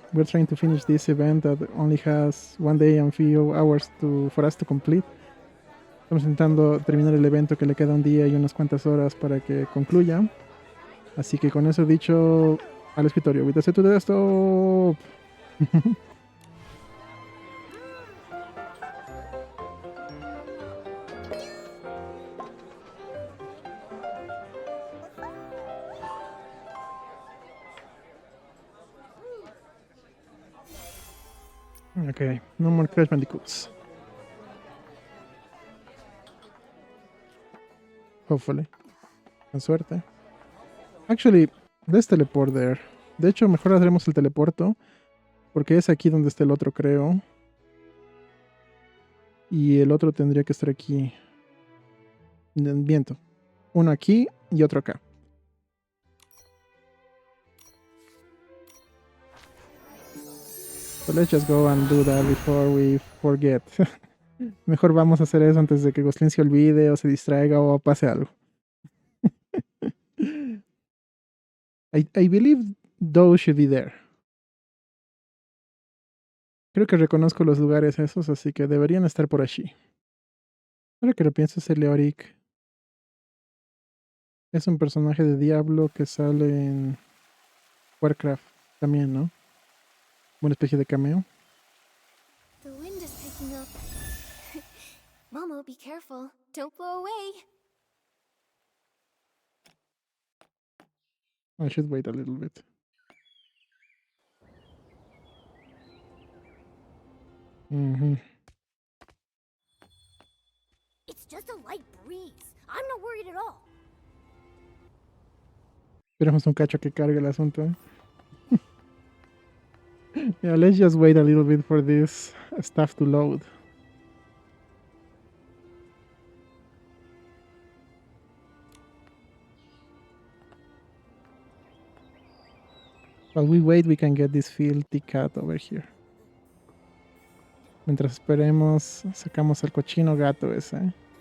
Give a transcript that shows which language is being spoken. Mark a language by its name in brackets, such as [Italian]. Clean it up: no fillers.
[English] We're trying to finish this event that only has one day and few hours for us to complete. [Spanish] Estamos intentando terminar el evento que le queda un día y unas cuantas horas para que concluya. Así que con eso dicho, al escritorio. [English] With the set to the desktop. Okay, no more Crash Bandicoots. Hopefully. [Spanish] Con suerte. [English] Actually, let's teleport there. [Spanish] De hecho, mejor haremos el teleporto. Porque es aquí donde está el otro, creo. Y el otro tendría que estar aquí. En viento. Uno aquí y otro acá. [English] So let's just go and do that before we forget. [Spanish] Mejor vamos a hacer eso antes de que Glostlyn se olvide o se distraiga o pase algo. [English] I believe those should be there. [Spanish] Creo que reconozco los lugares esos, así que deberían estar por allí. Ahora que lo pienso, es el Leoric. Es un personaje de Diablo que sale en Warcraft también, ¿no? Una especie de cameo. [English] The wind is picking up. Momo, be careful. Don't blow away. I should wait a little bit. It's just a light breeze. I'm not worried at all. [Spanish] Esperemos un cacho que cargue el asunto. [English] Yeah, let's just wait a little bit for this stuff to load. While we wait, we can get this filthy cat over here. [Spanish] Mientras esperemos, sacamos el cochino gato ese.